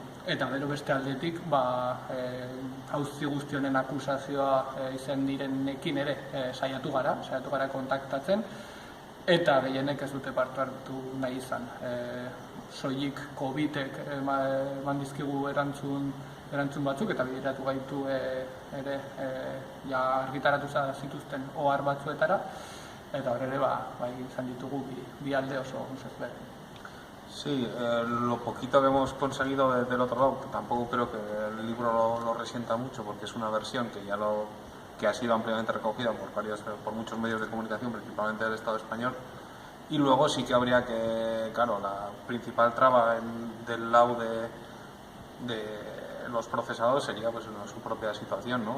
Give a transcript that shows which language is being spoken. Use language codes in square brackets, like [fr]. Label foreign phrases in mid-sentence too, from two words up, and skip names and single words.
[eu] Eta gero beste aldetik, auzi guzti honen akusazioa izan direnekin ere saiatu gara kontaktatzen, eta gehienek ez dute parte hartu nahi izan. Soilik COVID-ek eman dizkigu erantzun batzuk, eta bideratu gaitu ere argitaratu zituzten ohar batzuetara, eta hor ere izan ditugu bi alde oso ezberdin. [es] Sí, lo poquito que hemos conseguido del otro lado, que tampoco creo que el libro lo resienta mucho, porque es una versión que ha sido ampliamente recogida por muchos medios de comunicación, principalmente del Estado español. Y luego sí que habría que, claro, la principal traba del lado de los procesados sería pues su propia situación, ¿no?